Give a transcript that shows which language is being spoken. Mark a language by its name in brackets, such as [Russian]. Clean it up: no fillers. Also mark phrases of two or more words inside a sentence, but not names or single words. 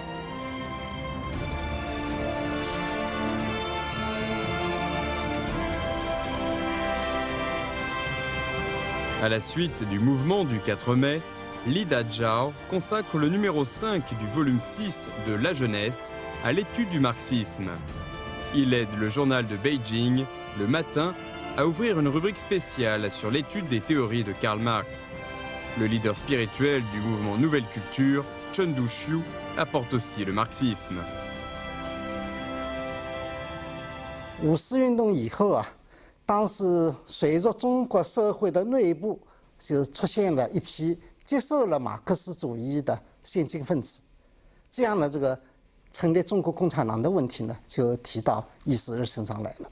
[French] À la suite du mouvement du 4 mai, Li Dazhao consacre le numéro 5 du volume 6 de La Jeunesse à l'étude du marxisme. Il aide le journal de Beijing, Le Matin, à ouvrir une rubrique spéciale sur l'étude des théories de Karl Marx. Le leader spirituel du mouvement Nouvelle Culture, Chen Duxiu, apporte aussi le marxisme. [Chinese] 五四运动以后啊，当时随着中国社会的内部就出现了一批接受了马克思主义的先进分子，这样呢，这个成立中国共产党的问题呢，就提到议事日程上来了。